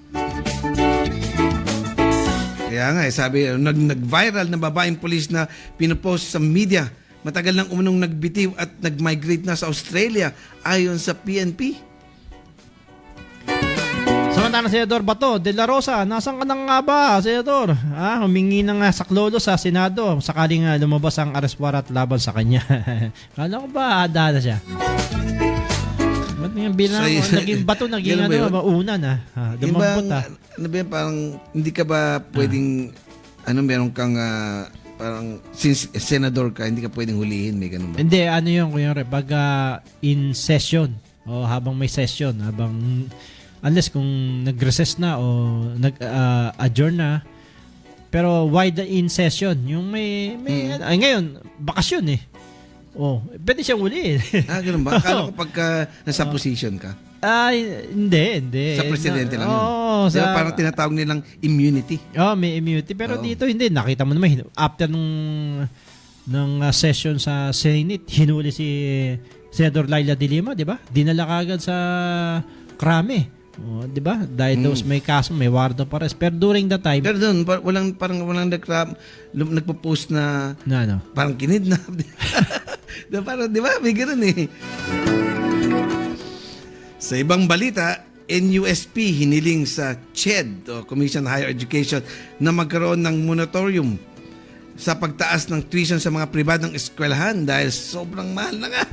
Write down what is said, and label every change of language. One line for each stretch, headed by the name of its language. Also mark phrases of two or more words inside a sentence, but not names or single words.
Filipino: Kaya nga, sabi, nag-viral na babaeng pulis na pinopost sa media. Matagal nang umunong nagbitiw at nag-migrate na sa Australia ayon sa PNP. Samantala, Senador Bato de la Rosa, nasan ka na nga ba, Senador? Humingi ng saklolo sa Senado sakaling lumabas ang arrest warrant laban sa kanya. Kala ko ba handa na siya? Ba't yung bilang naging Bato, naging mauna na. Dumambot Ano ba yan, parang hindi ka ba pwedeng, meron kang, parang, since senador ka, hindi ka ppwedeng hulihin, may ganun ba? Hindi, yun, kuya, pag
English: in session,
Filipino: habang may session, unless kung nag-recess na o nag-adjourn na, pero
English: why the in session?
Filipino: Yung ngayon, bakasyon pwede siyang hulihin. Ganun ba? Akala ko pagka nasa position ka. Hindi. Sa presidente lang yun. Sa, parang tinatawag nilang immunity. May immunity. Pero dito hindi. Nakita mo naman, after ng session sa Senate, hinuli si Senador Laila de Lima, di ba? Dinala kagad sa krame. Di ba? Dahil may kaso, may
English: warrant of arrest.
Filipino: Pero
English: during that time...
Filipino: Pero doon, walang nagpo-post na parang kinidnap. Parang, di ba? May ganun eh. Sa ibang balita, NUSP hiniling sa CHED o
English: Commission on Higher Education
Filipino: na magkaroon ng moratorium sa pagtaas ng tuition sa mga pribadong eskwelahan dahil sobrang mahal na nga.